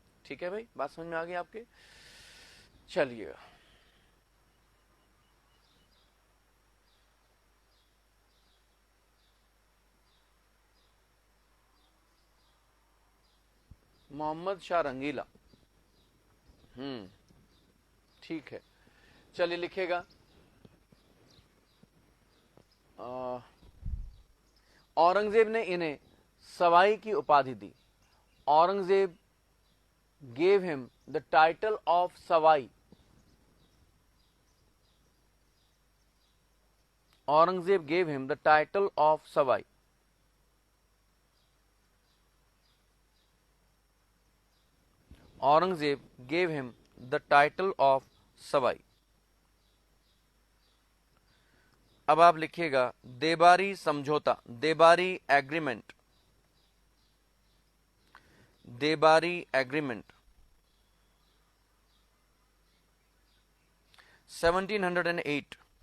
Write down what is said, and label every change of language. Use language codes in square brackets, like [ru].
[hi] ठीक है भाई, बात समझ में आ गई आपके? चलिए, मोहम्मद शाह रंगीला, ठीक है, चलिए लिखेगा। औरंगजेब ने इन्हें सवाई की उपाधि दी। [en] Aurangzeb gave him the title of Savai. Aurangzeb gave him the title of Savai. Aurangzeb gave him the title of Savai. [hi] अब आप लिखिएगा देबारी समझौता, देबारी एग्रीमेंट, देबारी एग्रीमेंट 1708।